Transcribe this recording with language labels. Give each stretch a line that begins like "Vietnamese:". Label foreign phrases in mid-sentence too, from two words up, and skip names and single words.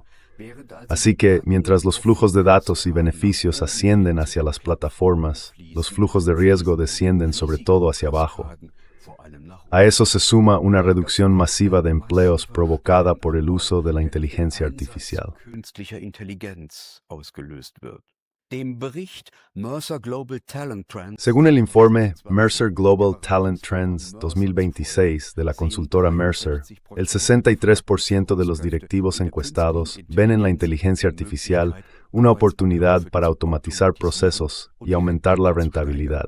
Spanish: Así que, mientras los flujos de datos y beneficios ascienden hacia las plataformas, los flujos de riesgo descienden sobre todo hacia abajo. A eso se suma una reducción masiva de empleos provocada por el uso de la inteligencia artificial.
German: Künstlicher Intelligenz ausgelöst wird. Dem Bericht Mercer Global Talent Trends
Spanish: Según el informe Mercer Global Talent Trends 2026 de la consultora Mercer, el 63% de los directivos encuestados ven en la inteligencia artificial una oportunidad para automatizar procesos y aumentar la rentabilidad.